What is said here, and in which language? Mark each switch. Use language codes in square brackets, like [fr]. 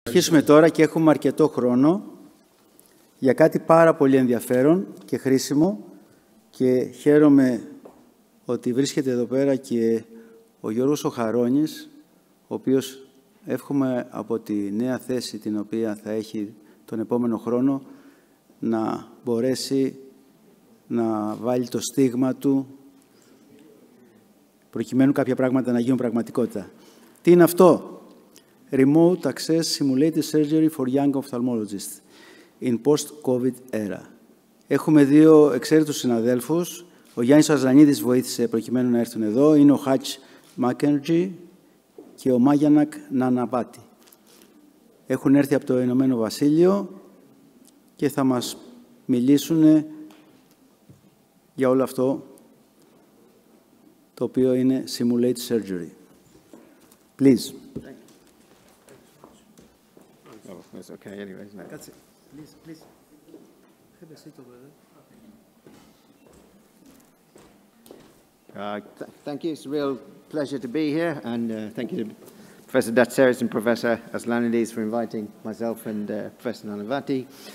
[el] Αρχίσουμε τώρα και έχουμε αρκετό χρόνο για κάτι πάρα πολύ ενδιαφέρον και χρήσιμο και χαίρομαι ότι βρίσκεται εδώ πέρα και ο Γιώργος ο Χαρώνης, ο οποίος εύχομαι από τη νέα θέση την οποία θα έχει τον επόμενο χρόνο να μπορέσει να βάλει το στίγμα του προκειμένου κάποια πράγματα να γίνουν πραγματικότητα. Τι είναι αυτό? [en] Remote Access Simulated Surgery for Young Ophthalmologists in Post-COVID Era. [el] Έχουμε δύο εξαίρετους συναδέλφους. Ο Γιάννης Αζανίδης βοήθησε προκειμένου να έρθουν εδώ. Είναι ο Χάτς Μάκεντζι και ο Μάγιανακ Ναναπάτη. Έχουν έρθει από το Ηνωμένο Βασίλειο και θα μας μιλήσουν για όλο αυτό το οποίο είναι Simulated Surgery. [en] Please. Oh, it's okay anyway, isn't it? That's it. Please. Have a seat over there. Thank you. It's a real pleasure to be here, and thank you to Professor Datseris and Professor Aslanides for inviting myself and Professor Nanavati.